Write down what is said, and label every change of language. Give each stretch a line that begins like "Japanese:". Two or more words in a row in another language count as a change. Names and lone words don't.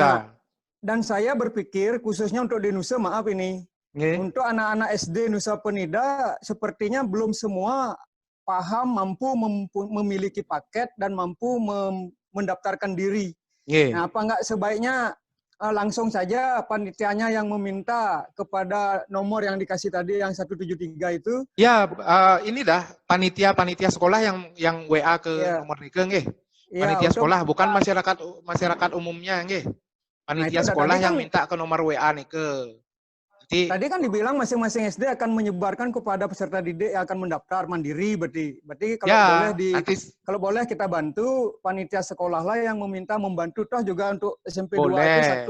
Indonesian: Nah, dan saya berpikir khususnya untuk di Nusa, maaf ini, untuk anak-anak SD Nusa Penida sepertinya belum semua paham, mampu memiliki paket dan mampu mendaftarkan diri. Nah, apa enggak sebaiknya langsung saja panitianya yang meminta kepada nomor yang dikasih tadi yang 173 itu? Ya, ini dah panitia sekolah yang WA ke nomor
Balinese: nike nggih.
Indonesian: Panitia sekolah bukan masyarakat umumnya nggih. Panitia sekolah yang minta ke nomor WA nike. Tadi kan dibilang masing-masing SD akan menyebarkan kepada peserta didik yang akan mendaftar mandiri, berarti kalau Ya, boleh nanti boleh kita bantu panitia sekolah lah yang meminta membantu toh juga untuk SMP 2 itu